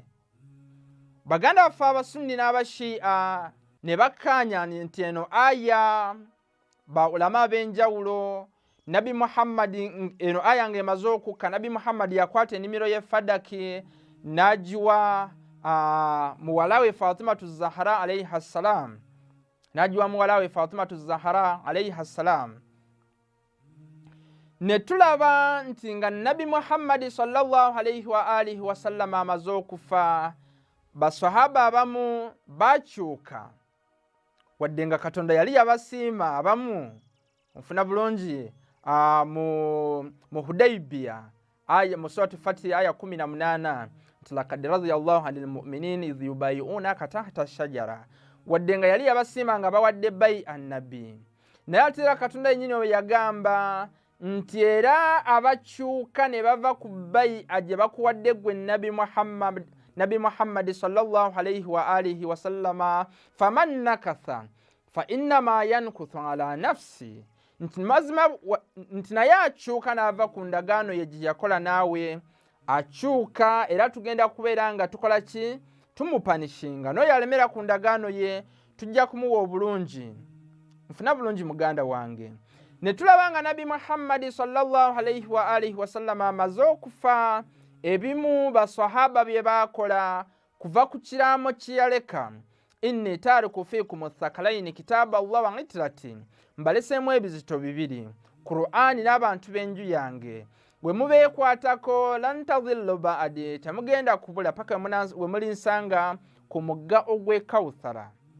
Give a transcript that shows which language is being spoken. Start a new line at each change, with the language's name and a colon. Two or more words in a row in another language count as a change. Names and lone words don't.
Ganda: Baganda baffe abasunni n'abashi'a ne bakkaanya nti eno aya baulama ab'enjawulo Nabi Muhammad eno aya ng'emaze okukka Nabi Muhammad yakwata enimiro ye Fadaki n'agiwa muwala we Fatimatu Zahra
Arabic: عليها السلام,
Ganda: n'agiwa muwala we Fatimatu Zahra
Arabic: عليها السلام.
Ganda: Ne tulaba nti nga Nabi Muhammad
Arabic: صلى الله عليه وآله وسلم
Ganda: amaze okufa, basahaba abamu bakyuka wadde nga Katonda yali yabasiima abamu. Nfuna bulungi mu Hudaybiya aya mu surati Fatih aya 18 nti
Arabic: لقد رضي الله عن المؤمنين إذ يبايعونك تحت الشجرة,
Ganda: wadde nga yali yabasiima nga bawadde bayi annabi. Naye ate era Katonda yennyini we yagamba nti era abakyuka ne bava ku bayi gye bakuwadde gwe Nabi Muhammad
Arabic: صلى الله عليه وآله وسلم فمن نكث فإنما ينكث على نفسه,
Ganda: nti mazima nti naye akyuka n'ava ku ndagaano ye gye yakola naawe akyuka, era tugenda kubeera nga tukola ki? Tumupanishinga. N'oyo alemera ku ndagaano ye tujja kumuwa obulungi. Nfuna bulungi muganda wange. Ne tulaba nga Nabi Muhammad
Arabic: صلى الله عليه وآله وسلم
Ganda: amaze okufa, ebimu basahaba bye baakola kuva ku kiraamo kye yaleka,
Arabic: إني تارك فيكم الثقلين كتاب الله وعترتي,
Ganda: mbaleseemu ebizito bibiri, Qur'ani n'abantu b'enju yange, bwe mubeekwatako
Arabic: لن تضلوا بعدي,
Ganda: temugenda kubula paka we mulinsanga ku mugga ogw'e Kawthara.